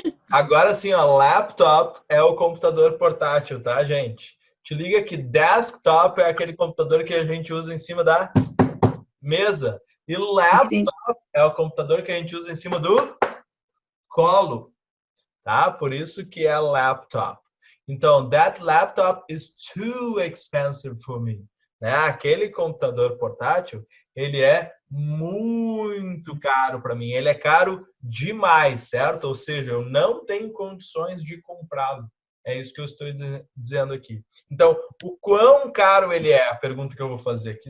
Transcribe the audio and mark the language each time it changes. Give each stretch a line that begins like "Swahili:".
Portuguese: Agora sim, ó, laptop é o computador portátil, tá, gente? Te liga que desktop é aquele computador que a gente usa em cima da mesa. E laptop é o computador que a gente usa em cima do colo, tá? Por isso que é laptop.
English: Então, that laptop is too expensive for me.
Portuguese: Né? Aquele computador portátil, ele é muito caro para mim. Ele é caro demais, certo? Ou seja, eu não tenho condições de comprá-lo. É isso que eu estou dizendo aqui. Então, o quão caro ele é? A pergunta que eu vou fazer aqui.